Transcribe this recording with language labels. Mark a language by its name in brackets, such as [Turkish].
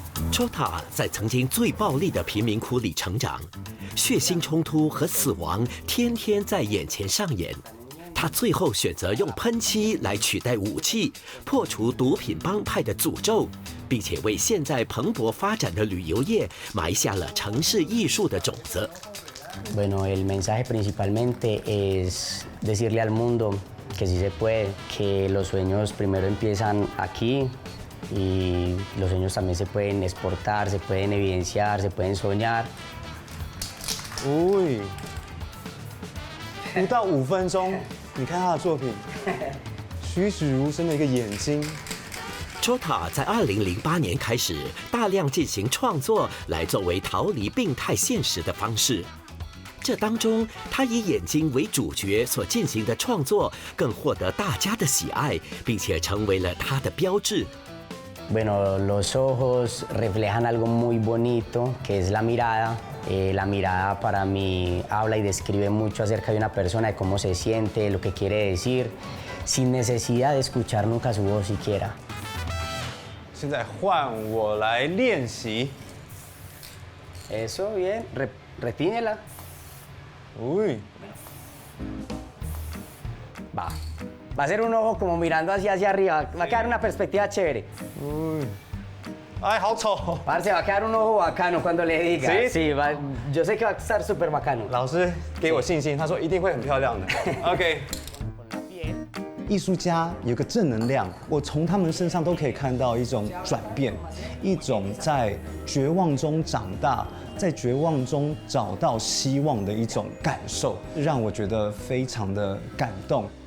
[Chinese] Chota 在曾经最暴力的贫民窟里成长，血腥冲突和死亡天天在眼前上演。他最后选择用喷漆来取代武器，破除毒品帮派的诅咒，并且为现在蓬勃发展的旅游业埋下了城市艺术的种子。 [Spanish] Bueno, el mensaje principalmente es decirle al mundo que sí se puede, que los sueños primero empiezan aquí y los sueños también se pueden exportar, se pueden evidenciar, se pueden soñar. [Chinese] 不到5分钟，你看他的作品，栩栩如生的一个眼睛。 Chota 在2008年开始大量进行创作，来作为逃离病态现实的方式。这当中，他以眼睛为主角所进行的创作，更获得大家的喜爱，并且成为了他的标志。 [Spanish] Bueno, los ojos reflejan algo muy bonito, que es la mirada. La mirada para mí habla y describe mucho acerca de una persona, de cómo se siente, lo que quiere decir, sin necesidad de escuchar nunca su voz siquiera. [Chinese] 现在换我来练习。 [Spanish] Eso, bien. Retíñela. Uy. Va. Va a ser un ojo como mirando hacia arriba. Va a quedar una perspectiva chévere. [Chinese] Uy. 哎，好丑！ [Spanish] Parce, va a quedar un ojo bacano cuando le diga. ¿Sí? Sí, yo sé que va a estar súper bacano. [Chinese] 老师给我信心，他说一定会很漂亮的。 [English] OK。 [Chinese] 艺术家有个正能量，我从他们身上都可以看到一种转变，一种在绝望中长大，在绝望中找到希望的一种感受，让我觉得非常的感动。